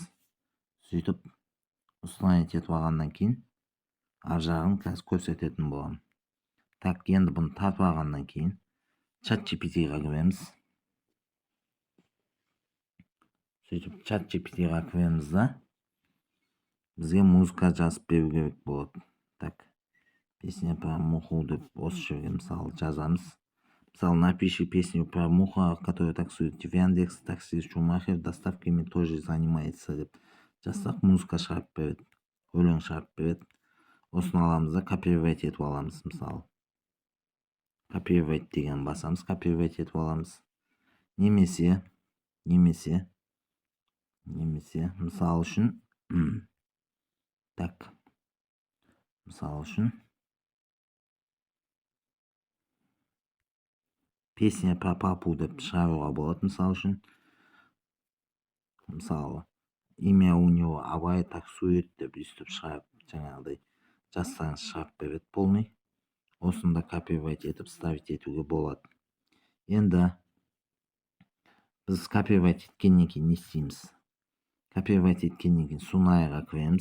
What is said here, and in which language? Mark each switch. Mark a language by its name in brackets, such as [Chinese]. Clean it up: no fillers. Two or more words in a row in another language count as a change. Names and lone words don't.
[Kazakh] Сөйтіп установить етіп алғаннан кейін ар жағын қазір көрсететін боламын. Так, енді бұны тартып алғаннан кейін ChatGPT-ға кіреміз. Сөйтіп ChatGPT-ға кіреміз да бізге музыка жазып беру керек болады. Так, [Russian] песня про муху [Kazakh] деп осы жерге мысалы жазамыз. Мысалы, [Russian] напиши песню про муха, которая таксует в Яндекс, такси Шумахер, доставками тоже занимается [Kazakh] деп жазсақ, музыка шығарып береді, өлең шығарып береді. Осыны аламыз да копировать етіп аламыз. Мысалы, копировать деген басамыз, копировать етіп аламыз. Немесе мысал үшін так, мысал үшін [Russian] песня про папу [Kazakh] деп шығаруға болады. Мысал үшін, мысалы, [Russian] имя у него Абай таксует [Kazakh] деп үстіп шығарып, жаңағыдай жазсаңыз шығарып береді полный. Осында копировать етіп ставить етуге болады. Енді біз копировать еткеннен кейін не істейміз? Копировать еткеннен кейін Sunai'ға кіреміз.